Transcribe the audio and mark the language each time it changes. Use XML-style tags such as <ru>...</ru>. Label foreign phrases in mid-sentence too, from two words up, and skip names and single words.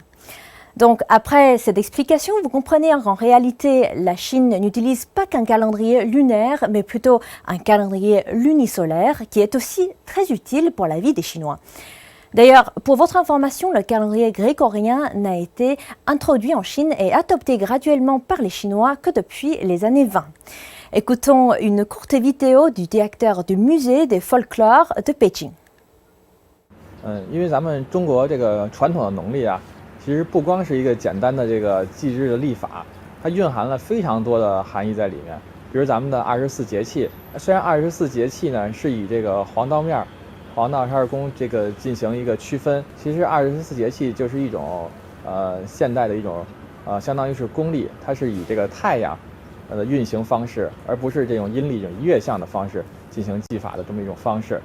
<fr>Donc, après cette explication, vous comprenez qu'en réalité, la Chine n'utilise pas qu'un calendrier lunaire, mais plutôt un calendrier lunisolaire qui est aussi très utile pour la vie des Chinois. D'ailleurs, pour votre information, le calendrier grégorien n'a été introduit en Chine et adopté graduellement par les Chinois que depuis les années 20. Écoutons une courte vidéo du directeur du musée des folklore de Pékin.</fr> <zh>因为咱们中国这个传统的农历啊，其实不光是一个简单的这个祭日的历法，它蕴含了非常多的含义在里面。比如咱们的24节气，虽然24节气呢是以这个黄道面、黄道十二宫这个进行一个区分，其实24节气就是一种现代的一种相当于是公历，它是以这个太阳的运行方式，而不是这种阴历这种月相的方式进行祭法的这么一种方式。</zh>